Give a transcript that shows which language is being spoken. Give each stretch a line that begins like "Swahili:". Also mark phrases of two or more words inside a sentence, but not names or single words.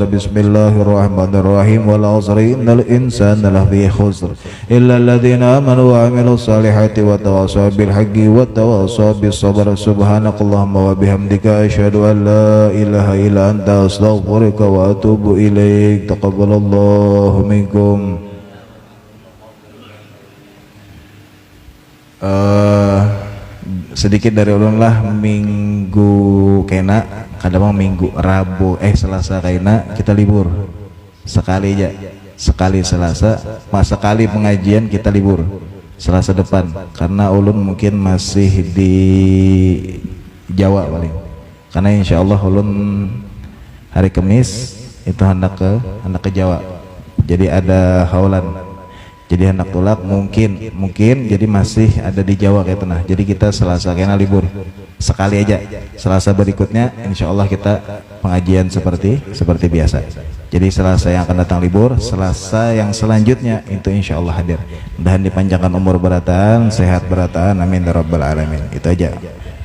Arabic: بسم الله الرحمن الرحيم والعصر إن الإنسان لفي خسر إلا الذين آمنوا وعملوا الصالحات وتواصوا بالحق وتواصوا بالصبر. سبحانك اللهم وبحمدك أشهد أن لا إله إلا أنت أستغفرك وأتوب إليك. تقبل الله منكم.
Banjar: Sedikit dari ulun lah, minggu kena kadang minggu Rabu Selasa kena kita libur sekali aja, sekali Selasa, sekali pengajian kita libur Selasa depan, karena ulun mungkin masih di Jawa paling, karena
Arabic: إن شاء الله
Banjar: ulun hari Kamis itu hendak ke Jawa, jadi ada haulan, jadi hendak tulak mungkin jadi masih ada di Jawa kayak tenah.
Indonesian: Jadi kita Selasa kena libur sekali aja, Selasa berikutnya
Arabic: إن شاء الله
Indonesian: kita pengajian seperti biasa. Jadi Selasa yang akan datang libur, Selasa yang selanjutnya itu
Arabic: إن شاء الله
Indonesian: hadir.
Banjar: Mudah-mudahan dipanjangkan umur berataan, sehat berataan,
Arabic: آمين يا رب العالمين.
Indonesian: Itu aja.